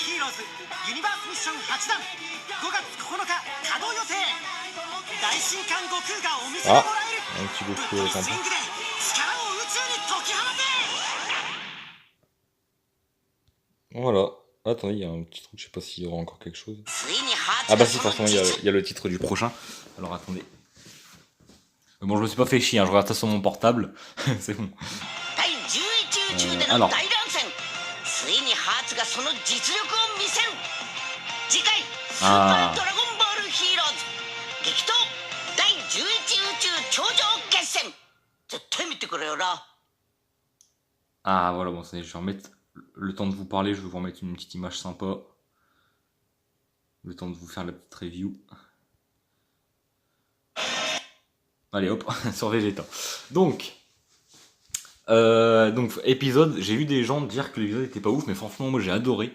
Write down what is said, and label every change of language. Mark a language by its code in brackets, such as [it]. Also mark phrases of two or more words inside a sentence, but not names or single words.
[ja] ズユニバースミッション8弾5月9日稼働予定大神官悟空がお見せてもらえる [fr] Un petit [ja] ぶっ Goku 飛び [fr] avec un [ja] スイン [fr] peu. [ja] グで力を宇宙に解き放て [fr] Voilà. Attendez, il y a un petit truc, je sais pas s'il y aura encore quelque chose. [ja] ついにハー Ah ツ bah が [fr] si, [ja] その [fr] forcément, il y [ja] 実 [fr] a le titre du prochain. Alors attendez. Bon, je me suis pas fait chier, hein, je regarde ça sur mon portable. C'est bon. [ja] 第11宇宙で [fr] alors [ja] の大乱戦ついにハーツがその実力を見せる次回スーパードラゴンボールヒーローズ激闘第11宇宙頂上決戦絶対見てくれよな [fr] Ah voilà, bon, je vais remettre le temps de vous parler, je vais vous remettre une petite image sympa. Le temps de vous faire la petite review. Allez hop, sur Vegeta. Donc épisode, j'ai vu des gens dire que l'épisode était pas ouf, mais franchement moi j'ai adoré.